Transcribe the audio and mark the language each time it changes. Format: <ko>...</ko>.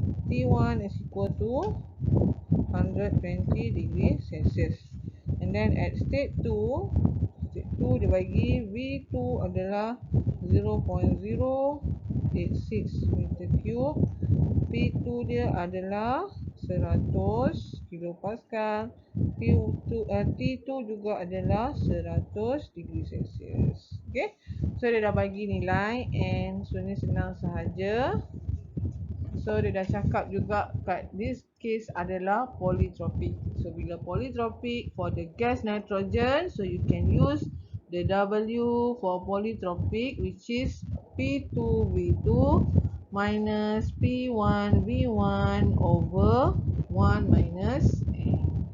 <en>T1 is equal to 120 degree Celsius.</en> <ms>And then at state 2 dia bagi V2 adalah 0.086 meter cube. P2 dia adalah 100 kilopascal. T2 juga adalah 100 degree Celsius. Okay, so dia dah bagi nilai and so ni senang sahaja. So dia dah cakap juga kat this case adalah polytropic.</ms> <en>So</en> <ms>bila</ms> <en>polytropic for the gas nitrogen, so you can use the W for polytropic, which is P2V2 minus P1V1 over 1 minus N.</en>